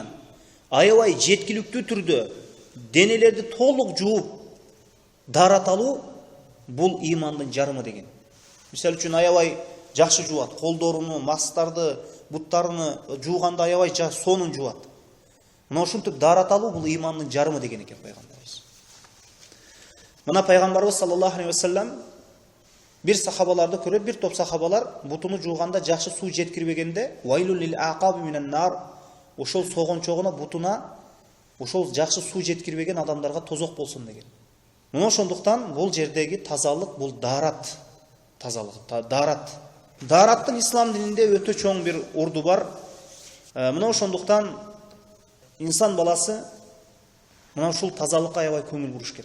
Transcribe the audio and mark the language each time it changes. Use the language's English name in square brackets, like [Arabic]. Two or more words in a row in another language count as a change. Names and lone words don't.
[Kyrgyz] Аябай жеткиликтүү түрдө денелерди толук жууп дарат алуу бул имандын жарымы деген. Мисалы үчүн аябай жакшы жуат, колдоруну, мастарды, буттарыны жууганда аябай сонун жуат. Мына ушинтип дарат алуу бул имандын жарымы деген экен пайгамбарыбыз. Мына пайгамбарыбыз [Arabic] صلى الله عليه وسلم [Kyrgyz] bir сахабаларды көрөт, bir топ сахабалар бутуну жууганда жакшы суу жеткирбегенде, [Arabic] ويل للأعقاب من النار, [Kyrgyz] ошол согончогуна бутуна ошол жакшы суу жеткирбеген адамдарга тозок болсун деген. Мына ошондуктан бул жердеги тазалык бул дарат, тазалык, дарат. Дараттын ислам дининде өтө чоң бир орду бар. Мына ошондуктан инсан баласы мына ушул тазалыкка аябай көңүл буруш керек.